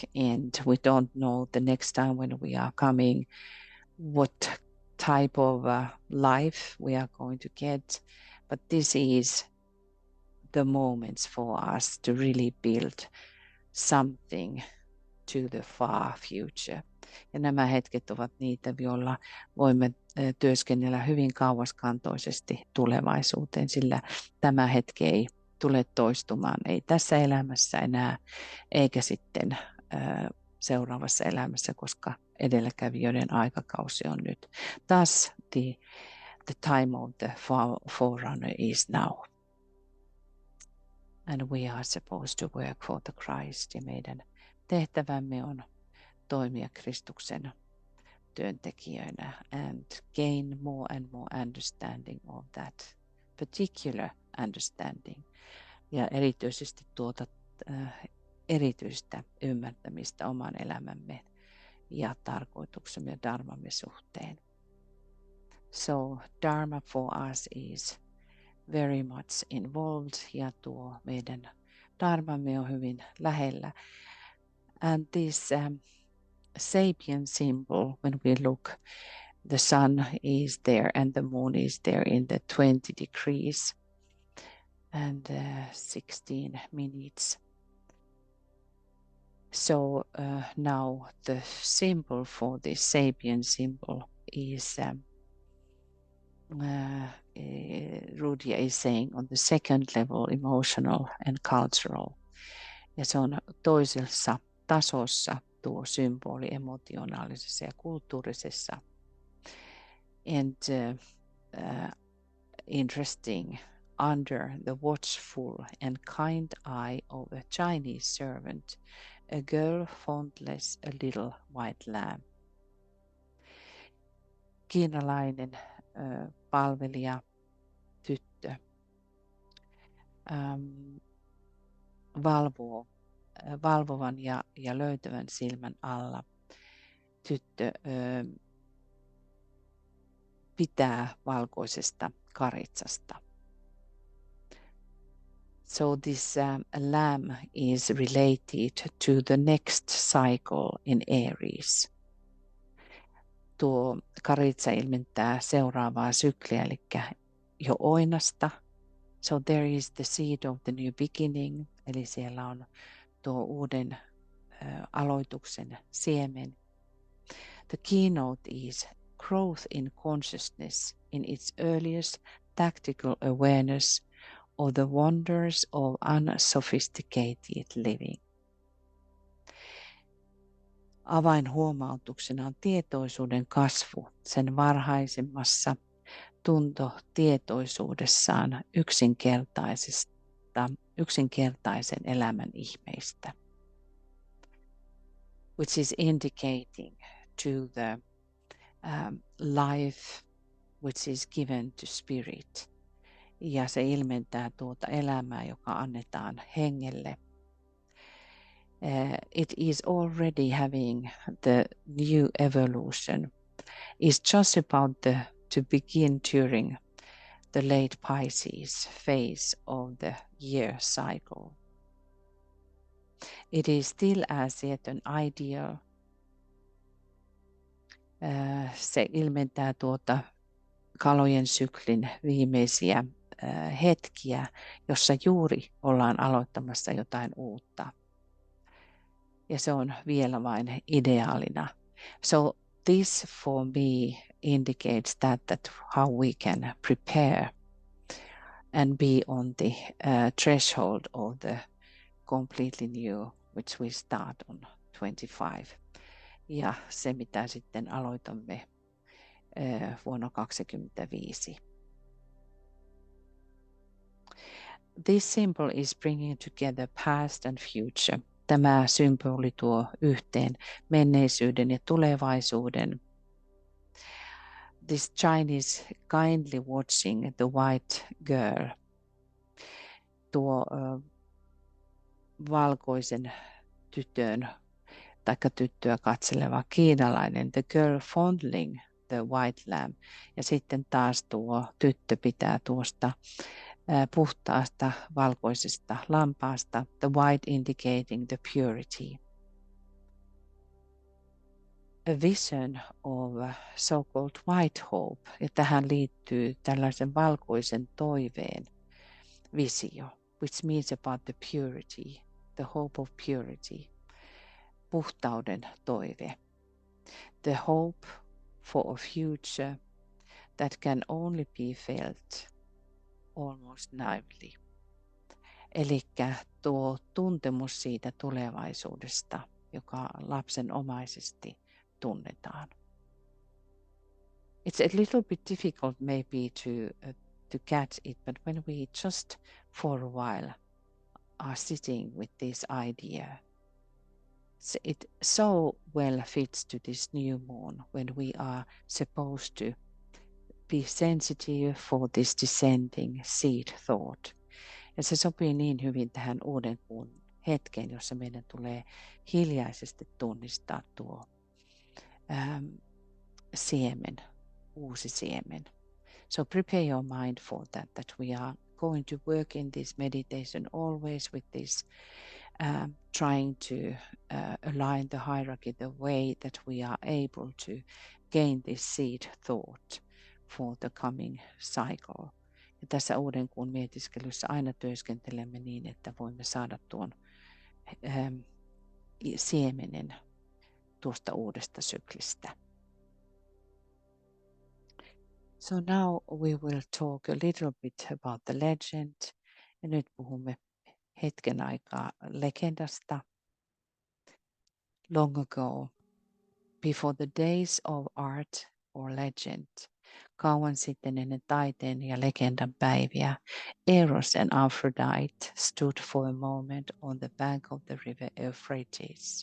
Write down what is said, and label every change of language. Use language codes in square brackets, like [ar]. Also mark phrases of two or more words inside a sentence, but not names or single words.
[en] And we don't know the next time when we are coming, what type of life we are going to get. But this is the moments for us to really build something to the far future. [fi] Ja nämä hetket ovat niitä, joilla voimme työskennellä hyvin kauaskantoisesti tulevaisuuteen, sillä tämä hetki ei tule toistumaan, ei tässä elämässä enää, eikä sitten seuraavassa elämässä, koska edelläkävijöiden aikakausi on nyt. [en] Thus the time of the forerunner is now. And we are supposed to work for the Christ. [fi] Ja meidän tehtävämme on toimia Kristuksen työntekijöinä [en] and gain more and more understanding of that particular understanding. [fi] Ja erityisesti tuota erityistä ymmärtämistä oman elämämme ja tarkoituksemme ja dharmamme suhteen. [en] So dharma for us is very much involved [fi] ja tuo meidän dharmamme on hyvin lähellä. [en] And this sapien symbol, when we look, the sun is there and the moon is there in the 20 degrees and 16 minutes. So now the symbol for this sapien symbol is Rudia is saying on the second level, emotional and cultural. [fi] Ja se on toisessa tasossa tuo symboli emotionaalisessa ja kulttuurisessa. [en] And interesting, under the watchful and kind eye of a Chinese servant, a girl fondles a little white lamb. [fi] Kiinalainen palvelija, tyttö, valvovan ja löytävän silmän alla. Tyttö pitää valkoisesta karitsasta. [en] So this lamb is related to the next cycle in Aries. [fi] Tuo karitsa ilmentää seuraavaa sykliä, eli jo oinasta. [en] So there is the seed of the new beginning, [fi] eli siellä on tuo uuden aloituksen siemen. [en] The keynote is growth in consciousness in its earliest tactical awareness of the wonders of unsophisticated living. [fi] Avainhuomautuksena on tietoisuuden kasvu sen varhaisemmassa tuntotietoisuudessaan yksinkertaisen elämän ihmeistä, [en] which is indicating to the life which is given to spirit. [fi] Ja se ilmentää tuota elämää, joka annetaan hengelle. [en] It is already having the new evolution. It's just about to begin during the late Pisces phase of the year cycle. It is still as yet an ideal. [fi] Se ilmentää tuota kalojen syklin viimeisiä hetkiä, jossa juuri ollaan aloittamassa jotain uutta. Ja se on vielä vain ideaalina. [en] So this for me indicates that how we can prepare and be on the threshold of the completely new, which we start on 25. [fi] Ja se, mitä sitten aloitamme vuonna 2025. [en] This symbol is bringing together past and future. [fi] Tämä symboli tuo yhteen menneisyyden ja tulevaisuuden. [en] This Chinese kindly watching the white girl. [fi] Tuo valkoisen tytön taikka tyttöä katseleva kiinalainen, [en] the girl fondling the white lamb. [fi] Ja sitten taas tuo tyttö pitää tuosta puhtaasta valkoisesta lampaasta, [en] the white indicating the purity. A vision of so-called white hope, [fi] ja tähän liittyy tällaisen valkoisen toiveen visio, [en] which means about the purity, the hope of purity, [fi] puhtauden toive, [en] the hope for a future that can only be felt almost naively. [fi] Elikkä tuo tuntemus siitä tulevaisuudesta, joka lapsenomaisesti tunnetaan. [en] It's a little bit difficult maybe to catch it, but when we just for a while are sitting with this idea, it so well fits to this new moon when we are supposed to be sensitive for this descending seed thought. [fi] Ja se sopii niin hyvin tähän uuden kuun hetkeen, jossa meidän tulee hiljaisesti tunnistaa tuo siemen, uusi siemen. [en] So prepare your mind for that we are going to work in this meditation always with this, trying to align the hierarchy the way that we are able to gain this seed thought for the coming cycle. [fi] Ja tässä uuden kuun mietiskelyssä aina työskentelemme niin, että voimme saada tuon siemenen tuosta uudesta syklistä. [en] So now we will talk a little bit about the legend. [fi] Ja nyt puhumme hetken aikaa legendasta. [en] Long ago, before the days of art or legend, [fi] kauan sitten ennen taiteen ja legendan päiviä, [en] Eros and Aphrodite stood for a moment on the bank of the river Euphrates.